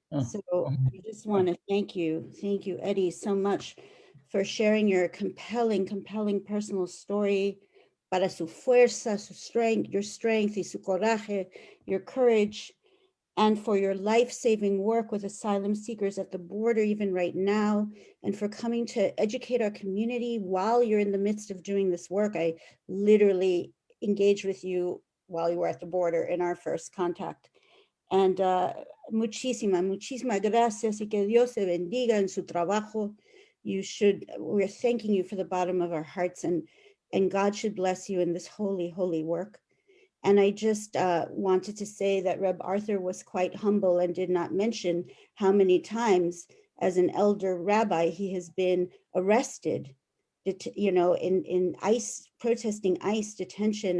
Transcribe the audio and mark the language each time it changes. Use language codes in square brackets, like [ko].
[en] So I just want to thank you, Eddie, so much for sharing your compelling personal story, [es] para su fuerza, su [en] strength, your strength, [es] y su coraje, [en] your courage, and for your life-saving work with asylum seekers at the border, even right now, and for coming to educate our community while you're in the midst of doing this work. I literally engaged with you while you were at the border in our first contact. And [es] muchísimas gracias y que Dios te bendiga en su trabajo. [en] We're thanking you for the bottom of our hearts, and God should bless you in this holy, holy work. And I just wanted to say that Reb Arthur was quite humble and did not mention how many times as an elder rabbi he has been arrested, you know, in ICE, protesting ICE detention.